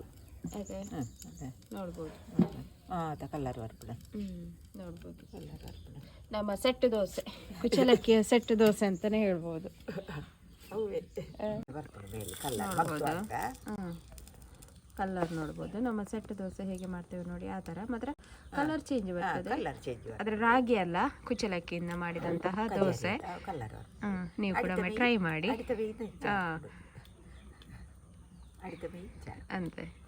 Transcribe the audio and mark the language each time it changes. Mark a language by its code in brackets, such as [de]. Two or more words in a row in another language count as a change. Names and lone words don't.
[kn] ಅದೇ ನೋಡ್ಬೋದು. [tcy] ಅದ ಕಲ್ಲರ್ ಬರ್ಪುಡ [kn] ನೋಡ್ಬೋದು. [tcy] ಕಲ್ಲರ್ ಬರ್ಪುಡ [kn] ನಮ್ಮ ಸೆಟ್ ದೋಸೆ, ಕುಚಲಕ್ಕಿಯ ಸೆಟ್ ದೋಸೆ ಅಂತಾನೆ ಹೇಳ್ಬೋದು. [tcy] ಬರ್ಪುಡು ಮೇಲೆ ಕಲ್ಲರ್. [kn] ಕಲ್ಲರ್ ನೋಡ್ಬೋದು. ನಮ್ಮ ಸೆಟ್ ದೋಸೆ ಹೇಗೆ ಮಾಡ್ತೇವೆ ನೋಡಿ ಆ ಥರ, ಮಾತ್ರ [en] colour change [kn] ಬರ್ತದೆ. [en] colour change [kn] ಆದರೆ ರಾಗಿ ಅಲ್ಲ, ಕುಚಲಕ್ಕಿಯಿಂದ ಮಾಡಿದಂತಹ ದೋಸೆ. ಕಲ್ಲರ್ ನೀವು ಕೂಡ ಟ್ರೈ ಮಾಡಿ ಅಂತೆ.